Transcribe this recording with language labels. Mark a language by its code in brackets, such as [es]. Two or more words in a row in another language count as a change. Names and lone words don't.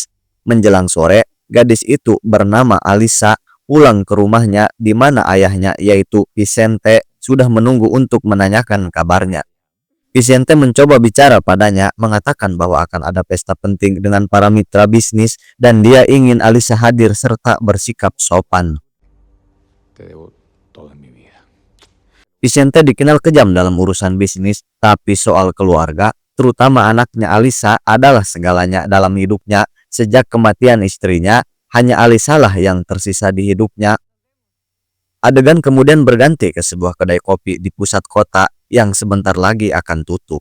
[id] Menjelang sore, gadis itu bernama Alisa pulang ke rumahnya di mana ayahnya yaitu Vicente sudah menunggu untuk menanyakan kabarnya. Vicente mencoba bicara padanya, mengatakan bahwa akan ada pesta penting dengan para mitra bisnis dan dia ingin Alisa hadir serta bersikap sopan. [es] Te debo toda mi vida. [id] Vicente dikenal kejam dalam urusan bisnis, tapi soal keluarga, terutama anaknya Alisa adalah segalanya dalam hidupnya. Sejak kematian istrinya, hanya Alisa lah yang tersisa di hidupnya. Adegan kemudian berganti ke sebuah kedai kopi di pusat kota yang sebentar lagi akan tutup.